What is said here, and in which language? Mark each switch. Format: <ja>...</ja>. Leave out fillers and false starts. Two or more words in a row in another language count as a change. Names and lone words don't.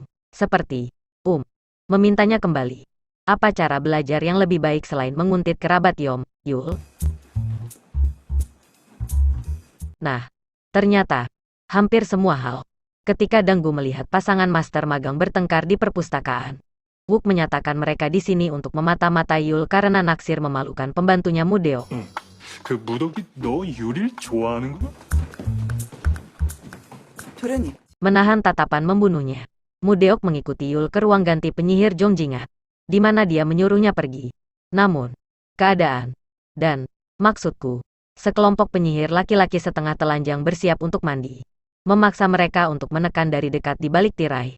<id>Seperti, memintanya kembali. Apa cara belajar yang lebih baik selain menguntit kerabat Yom, Yul? Nah, ternyata, hampir semua hal. Ketika Danggu melihat pasangan master magang bertengkar di perpustakaan, Wook menyatakan mereka di sini untuk memata-matai Yul karena naksir memalukan pembantunya Mudeok.</id> <ko>그 무덕이 너 유리를 좋아하는구나? 도련님.</ko> <id>Menahan tatapan membunuhnya, Mudeok mengikuti Yul ke ruang ganti penyihir Jongjingat, di mana dia menyuruhnya pergi. Namun, keadaan, dan, maksudku, sekelompok penyihir laki-laki setengah telanjang bersiap untuk mandi. Memaksa mereka untuk menekan dari dekat di balik tirai.</id>